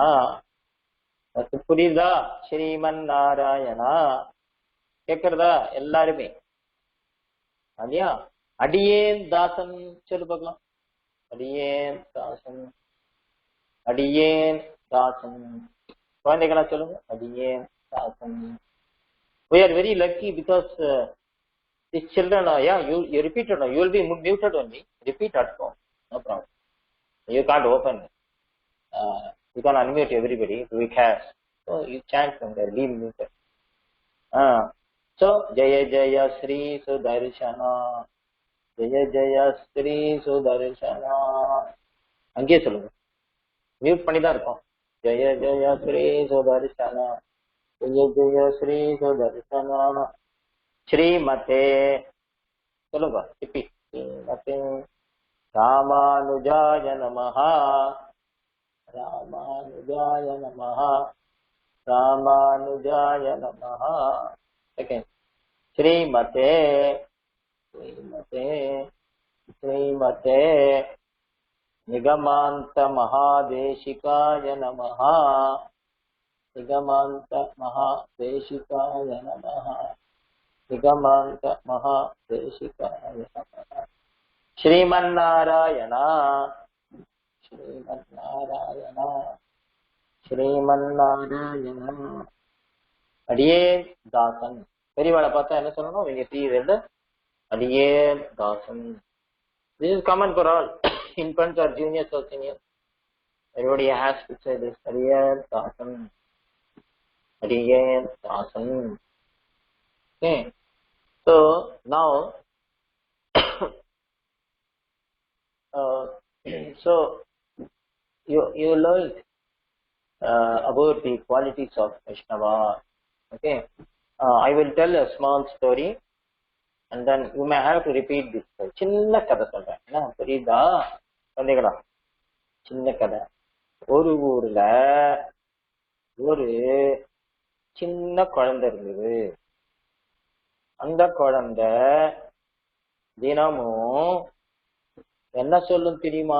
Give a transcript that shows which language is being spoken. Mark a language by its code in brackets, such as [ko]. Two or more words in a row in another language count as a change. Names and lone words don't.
[ta] புரியுதா? ஸ்ரீமன் நாராயணா கேக்குறதா எல்லாருமே? இல்லையா? அடியேன் தாசன் சொல்லு பார்க்கலாம். அடியேன் தாசன், அடியேன் தாசன். குழந்தைகளா சொல்லுங்க. அடியேன் தாசன். [en] We are very lucky because these children are, yeah, you repeat it. You will be muted only. Repeat at home. No problem. You can't open. You can unmute everybody. We can. So you chant from there, leave muted. [sa] So जय जय श्री सुदर्शन, जय जय श्री सुदर्शन. [ta] அங்கேயே சொல்லுங்க, மியூட் பண்ணி தான் இருக்கும். [sa] जय जय श्री सुदर्शन, जय जय श्री सुदर्शन. ஸ்ரீமதே சொல்லுங்க திருப்பி. श्रीमते रामानुजाय नमः, रामानुजाय नमः, रामानुजाय नमः. செகண்ட் श्रीमते, श्रीमते, श्रीमते निगमान्त महादेशिकाय नमः, निगमान्त महादेशिकाय नमः, निगमान्त महादेशिकाय नमः. ஸ்ரீமன்னாராயணா, ஸ்ரீமன்னாராயணா, ஸ்ரீமன்னாராயணா. [ta] அடியே தாசன். பெரியவாளை பார்த்தா என்ன சொல்லணும்? நீங்க தீவிர அடியே தாசன். [en] This is common for all. Infants or juniors or seniors. Everybody has to say this. [ta] அடியேன் தாசன். அடியேன் தாசன். [en] Okay. So now, so you learned about the qualities of Vaishnava. Okay. I will tell a small story. And then you may have to repeat this. [ta] சின்ன கதை சொல்றேன், என்ன புரியுதா குழந்தைகளா? சின்ன கதை. ஒரு ஊர்ல ஒரு சின்ன குழந்தை இருந்தது. அந்த குழந்தை தினமும் என்ன சொல்லும் தெரியுமா?